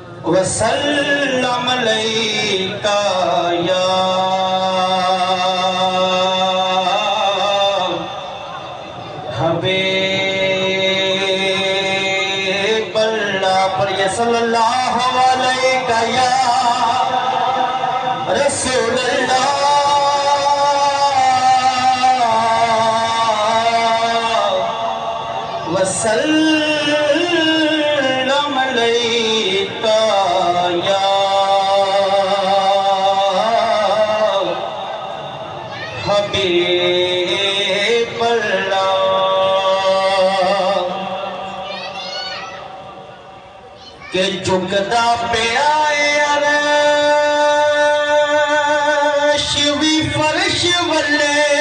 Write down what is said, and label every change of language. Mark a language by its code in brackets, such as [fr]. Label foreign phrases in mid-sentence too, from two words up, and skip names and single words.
[ar] وسلم عليك يا حبيب الله [pa] پر ایہ [ar] صلى الله عليك يا رسول الله وسلم عليك يا حبيب الله. [pa] کہ جھکدا پیا عرش بھی فرش ولّے